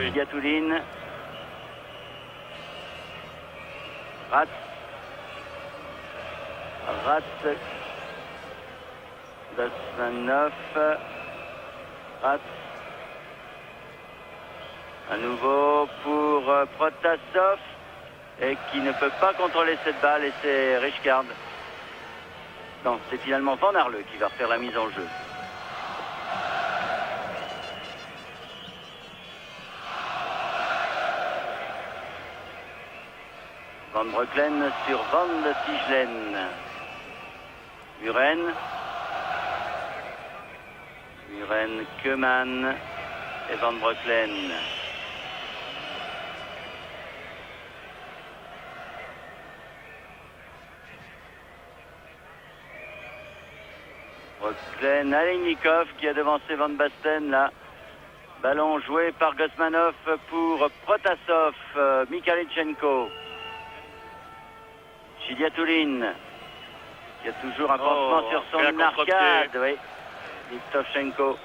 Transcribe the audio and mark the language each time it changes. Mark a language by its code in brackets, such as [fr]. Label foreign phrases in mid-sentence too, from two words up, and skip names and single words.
[fr] Chidiatoulin, Ratz, Kosmanov, Ratz, à nouveau pour Protasov, et qui ne peut pas contrôler cette balle, et c'est Richcard. Non, c'est finalement Van Arle qui va refaire la mise en jeu. Van Breukelen sur Van de Sigelen. Muren, Koeman et Van Breukelen. Breukelen, Alejnikov qui a devancé Van Basten là. Ballon joué par Kosmanov pour Protasov, Mikhailchenko. Chidiatoulin. qui a toujours un pansement sur son arcade. Oui. Livtovchenko.